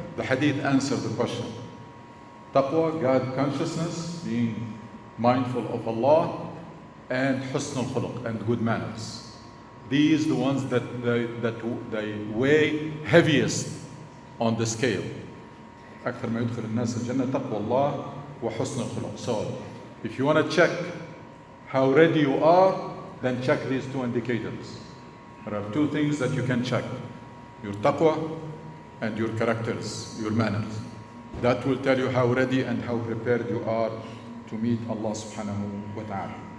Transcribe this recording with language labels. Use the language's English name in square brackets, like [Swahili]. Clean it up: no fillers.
[English] The hadith answered the question. Taqwa, God consciousness, being mindful of Allah, and husn al-khuluq, and good manners. These are the ones that they weigh heaviest on the scale. [Arabic] أكثر ما يدخل الناس الجنة تقوى الله وحسن الخلق. [English] So, if you want to check how ready you are, then check these two indicators. There are two things that you can check: your taqwa and your characters, your manners. That will tell you how ready and how prepared you are to meet Allah subhanahu wa ta'ala.